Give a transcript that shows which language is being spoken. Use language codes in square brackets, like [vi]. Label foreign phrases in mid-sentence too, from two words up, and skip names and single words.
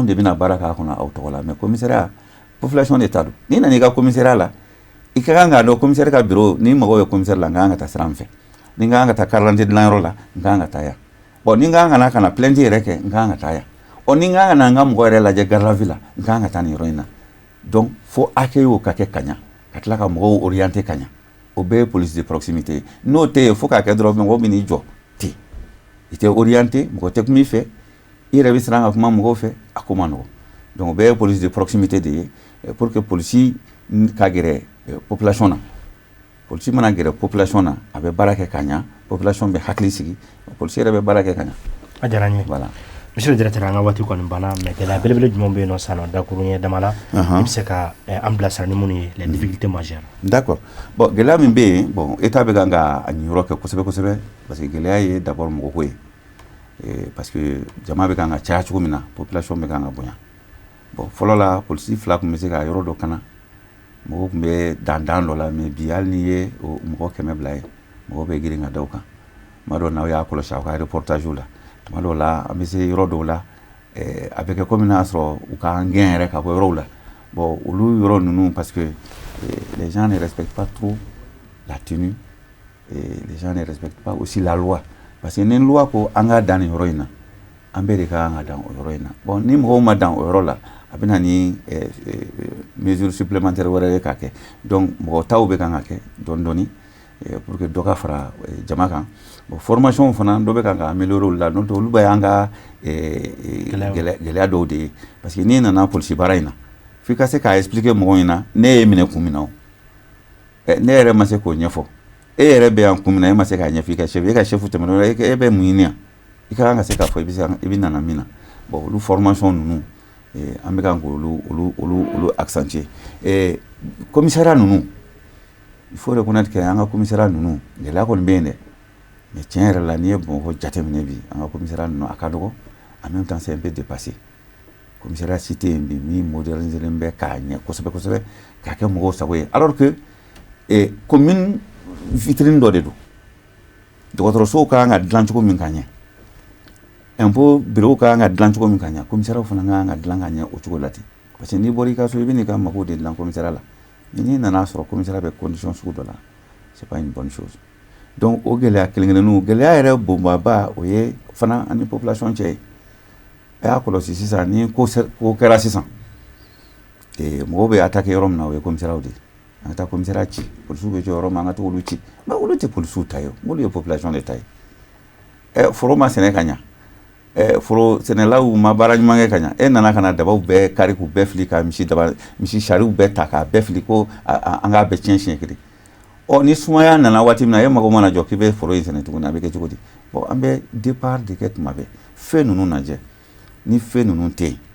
[bm] de bɛna baara k'a kɔnɔ aw tɔgɔ la [fr] mais commissariat population [bm] de ta don n'i nana i ka commissariat la i ka kan k'a dɔn commissaire ka bureau ni mɔgɔw bɛ commissaire la n ka kan ka taa sira min fɛ ni n ka kan ka taa [fr] carte d'identité [bm] dilanyɔrɔ la n ka kan ka taa yan bon ni n ka kan ka na plainte yɛrɛ kɛ n ka kan ka taa yan ni n ka kan ka na n ka mɔgɔ yɛrɛ lajɛ [fr] garde à vue [bm] la n ka kan ka taa nin yɔrɔ in na donc fo accueil o ka kɛ ka ɲa ka tila ka mɔgɔw orienter ka ɲa o bɛɛ ye [fr] police de proximité [bm] ye n'o tɛ yen fo k'a kɛ dɔrɔn mɔgɔw bɛ n'i jɔ ten i tɛ orienter mɔgɔ tɛ kuma i fɛ i yɛrɛ bɛ siran ka kuma mɔgɔw fɛ a ko man nɔgɔn donc o bɛɛ ye [fr] police de proximité [bm] de ye [fr] pour que [bm] polisi ka gɛrɛ population na polisi mana gɛrɛ population na a bɛ baara kɛ ka ɲa population bɛ hakili sigi polisi yɛrɛ bɛ baara kɛ ka ɲa a diyara n ye [fr] voilà monsieur le directeur [bm] an ka waati kɔni banna mais gɛlɛya belebele jumɛn bɛ yen nɔ sisan nɔ dakurun ye dama la i bɛ se ka an bilasira ni minnu ye [fr] les difficultés majeures d'accord bon [bm] gɛlɛya min bɛ yen bon état bɛ kan ka a ɲiniyɔrɔ kɛ kosɛbɛ kosɛbɛ [fr] parce que [bm] gɛlɛya ye d'abord mɔgɔko ye [fr] parce que [bm] jama bɛ kan ka caya cogo min na population bɛ kan ka bonya bon fɔlɔ la polisi fila tun bɛ se ka yɔrɔ dɔ kana mɔgɔw tun bɛ dandan dɔ la mais bi hali n'i ye mɔgɔ 100 bila ye mɔgɔw bɛ girin ka da o kan tuma dɔw n'aw y'a kɔlɔsi aw ka reportage la tuma dɔw la an bɛ se yɔrɔ dɔw la a bɛ kɛ komi n'a sɔrɔ u ka gɛn yɛrɛ ka bɔ yɔrɔw la bon olu yɔrɔ ninnu [fr] parce que les gens ne respectent pas trop la tenue et les gens ne respectent pas aussi la loi parce que [bm] ni loi ko an ka dan nin yɔrɔ in na an bɛɛ de ka kan ka dan o yɔrɔ in na bon ni mɔgɔw ma dan o yɔrɔ la a bɛ na ni [fr] mesure supplémentaire [bm] wɛrɛ ye ka kɛ donc mɔgɔ taw bɛ kan ka kɛ dɔɔni dɔɔni [fr] pour que [bm] dɔ ka fara jama kan bon formation fana dɔ bɛ kan ka améliorer olu la n'o tɛ olu bɛ y'an ka gɛlɛya dɔw de ye [fr] parce que [bm] n'i nana polisi baara in na f'i ka se k'a expliquer mɔgɔw ɲɛna ne ye minɛ kun min na o ne yɛrɛ ma se k'o ɲɛfɔ e yɛrɛ bɛ yan kun min na e ma se k'a ɲɛfɔ i ka chef e ka chef tɛmɛna e bɛ mun ɲini yan i ka kan ka se k'a fɔ i bɛ nana min na bon olu formation ninnu an bɛ kan k'olu accentuer commissariat ninnu [fr] il faut reconnaître que [bm] an ka commissariat ninnu gɛlɛya kɔni bɛ yen dɛ mais tiɲɛ yɛrɛ la n'i ye Bamakɔ jateminɛ bi an ka commissariat ninnu a ka dɔgɔ [fr] en même temps c'est un peu dépassé [bm] commissariat cité yen bi min moderniser bɛ k'a ɲɛ kosɛbɛ kosɛbɛ k'a kɛ mɔgɔw sago ye [fr] alors que commune vitrine [bm] dɔ de don dɔgɔtɔrɔsow ka kan ka dilan cogo min ka ɲɛ [fr] impôt bureau [bm] ka kan ka dilan cogo min ka ɲɛ commissariat fana ka kan ka dilan ka ɲɛ o cogo la ten [fr] parce que [bm] n'i bɔra i ka so i bɛ n'i ka mago de dilan commissariat la mais n'i nana sɔrɔ commissariat bɛ condition sugu dɔ la [fr] c'est pas une bonne chose donc [bm] o gɛlɛya kelen-kelenninw gɛlɛya yɛrɛ bonbaba o ye fana ani population cɛ ye a y'a kɔlɔsi sisan ni ko kɛra sisan mɔgɔw bɛ attaquer yɔrɔ min na o ye commissariat de ye an ka taa commissariat ci polisiw bɛ jɔ yɔrɔ min an ka to olu ci mais olu tɛ polisiw ta ye olu ye population de ta ye foro ma sɛnɛ ka ɲa foro sɛnɛlaw ma baara ɲuman kɛ ka ɲa e nana ka na dabaw bɛɛ kari k'u bɛɛ fili ka misi sariw bɛɛ ta k'a bɛɛ fili ko an k'a bɛɛ tiɲɛ siɲɛ kelen ni sumaya nana waati min na e mago mana jɔ k'i bɛ foro in sɛnɛ tuguni a bɛ kɛ cogo di bon an bɛ départ de kɛ tuma bɛɛ fɛn ninnu lajɛ ni fɛn ninnu tɛ yen